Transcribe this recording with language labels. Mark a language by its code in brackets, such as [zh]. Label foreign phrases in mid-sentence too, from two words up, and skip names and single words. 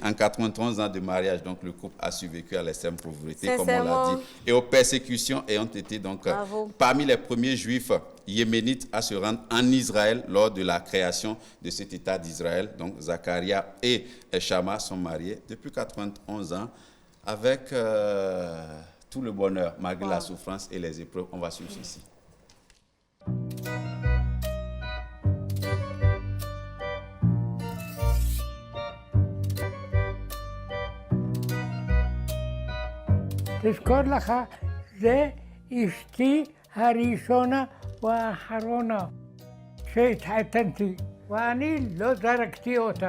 [fr] En 91 ans de mariage, donc le couple a survécu à l'extrême pauvreté, comme on l'a dit, et aux persécutions ayant été donc parmi les premiers juifs yéménites à se rendre en Israël lors de la création de cet État d'Israël. Donc Zacharia et Shama sont mariés depuis 91 ans avec tout le bonheur, malgré la souffrance et les épreuves. On va suivre ceci. [he] תזכור לך, זה אשתי הראשונה והאחרונה שהתחתנתי, ואני לא זרקתי אותה.